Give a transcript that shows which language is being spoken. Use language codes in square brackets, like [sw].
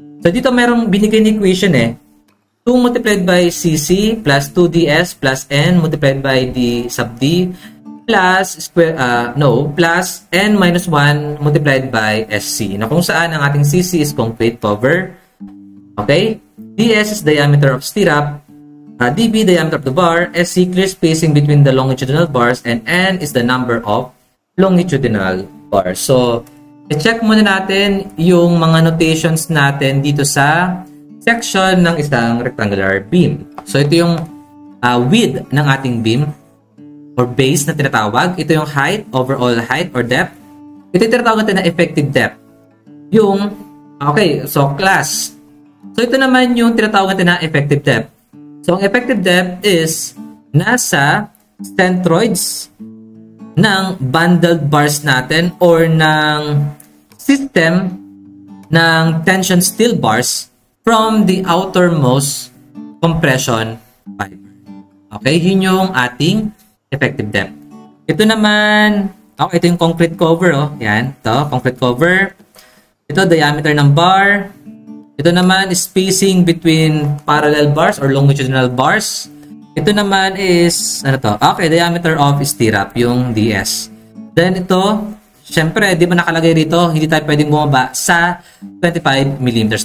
[en] So, [tl] dito merong binigay na [en] equation 2 multiplied by CC plus 2DS plus N multiplied by D sub D plus plus N minus 1 multiplied by SC. [tl] Na kung saan ang ating CC is concrete cover. Okay? [en] DS is diameter of stirrup. DB, diameter of the bar. SC, clear spacing between the longitudinal bars. And N is the number of longitudinal bars. [tl] So, i-check muna natin yung mga notations natin dito sa section ng isang rectangular beam. So, ito yung width ng ating beam or base na tinatawag. Ito yung [en] height, overall height or depth. [tl] Ito yung tinatawag natin na effective depth. Yung, okay, so class. So, ito naman yung tinatawag natin na effective depth. So, ang effective depth is nasa centroids ng bundled bars natin or ng system ng tension steel bars [en] from the outermost compression fiber. [tl] Okay, yun yung ating effective depth. Ito naman, ito yung concrete cover. Yan, ito, concrete cover. Ito, diameter ng bar. Ito naman [en] is spacing between parallel bars or longitudinal bars. [tl] Ito naman [en] is, okay, diameter of stirrup, yung DS. [tl] Then ito, syempre, di ba nakalagay rito, hindi tayo pwedeng bumaba sa 25 mm.